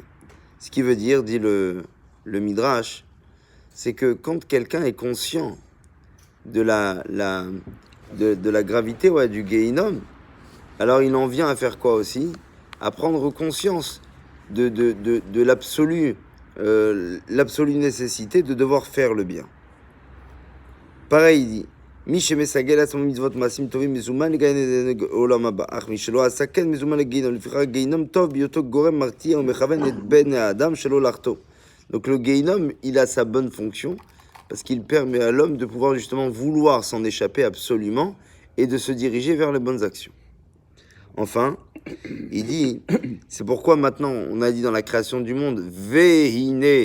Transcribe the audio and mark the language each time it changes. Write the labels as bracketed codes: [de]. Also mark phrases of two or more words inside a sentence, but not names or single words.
[fr] Ce qui veut dire, dit le Midrash, c'est que quand quelqu'un est conscient de la de la gravité du Gehinnom, alors il en vient à faire quoi aussi? À prendre conscience de l'absolue nécessité de devoir faire le bien. Pareil, il dit, [he] מי שמסגל לעצמו מצוות מעשים טובים מזומן לגן עולם הבא, אך מי שלא עשה כן מזומן לגיהינום. לפיכך גיהינום טוב בהיותו גורם מרתיע ומכוון את בן האדם שלא לחטוא. [fr] Donc le Gehinnom, il a sa bonne fonction parce qu'il permet à l'homme de pouvoir justement vouloir s'en échapper absolument et de se diriger vers les bonnes actions. Enfin, il dit, c'est pourquoi maintenant on a dit dans la création du monde, Vehine.